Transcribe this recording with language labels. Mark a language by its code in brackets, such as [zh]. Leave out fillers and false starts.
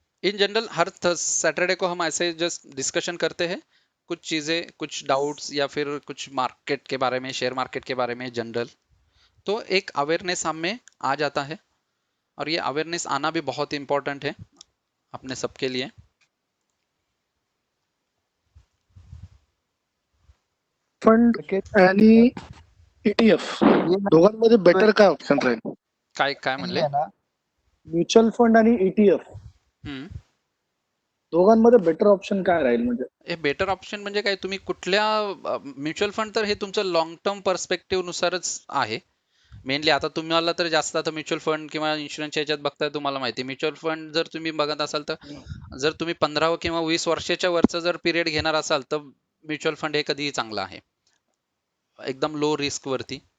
[hi] In general हर Saturday को हम ऐसे जस्ट डिस्कशन करते हैं, कुछ चीज़ें, कुछ डाउट्स या फिर कुछ मार्केट के बारे में, शेयर मार्केट के बारे में जनरल, तो एक अवेयरनेस हम में आ जाता है, और ये अवेयरनेस आना भी बहुत इम्पोर्टेंट है अपने सबके लिए. [mr] फंड आणि ETF दोघांमध्ये बेटर काय ऑप्शन राहील? काय काय म्हणले? म्युच्युअल फंड आणि ETF हम्म. दोघांमध्ये बेटर ऑप्शन काय राहील? म्हणजे हे बेटर ऑप्शन म्हणजे काय, तुम्ही कुठल्या म्युच्युअल फंड तर हे तुमचं लॉंग टर्म पर्स्पेक्टिव्ह नुसारच आहे मेनली. आता तुम्हाला तर जास्त आता म्युच्युअल फंड किंवा इन्शुरन्सच्या ह्याच्यात बघताय, तुम्हाला माहिती आहे म्युच्युअल फंड जर तुम्ही बघत असाल तर जर तुम्ही 15 किंवा 20 वर्षाच्या वरचा जर पिरियड घेणार असाल तर म्युच्युअल फंड हे कधीही चांगलं आहे, एकदम लो रिस्क वरती.